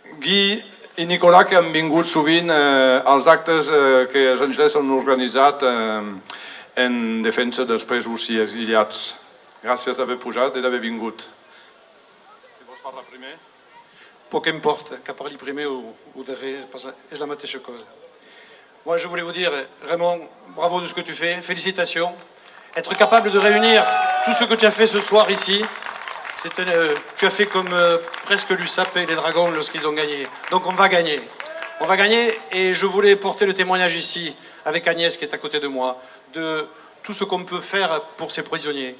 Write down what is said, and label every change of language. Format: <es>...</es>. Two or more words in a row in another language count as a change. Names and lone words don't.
<ca>Guy i Nicolà, que han vingut sovint als actes que els Angelès han organitzat en defensa dels presos i exiliats. Gràcies d'haver pujat i d'haver vingut. Si vols parlar primer. Poc importa, que parli primer</ca> <fr>ou derrière,</fr> <ca>és la mateixa cosa.</ca> <fr>Moi, je voulais vous dire, Raymond, bravo de ce que tu fais, félicitations. Être capable de réunir tout ce que tu as fait ce soir ici, tu as fait comme presque l'USAP et les Dragons lorsqu'ils ont gagné. Donc on va gagner. On va gagner et je voulais porter le témoignage ici, avec Agnès qui est à côté de moi, de tout ce qu'on peut faire pour ces prisonniers.</fr>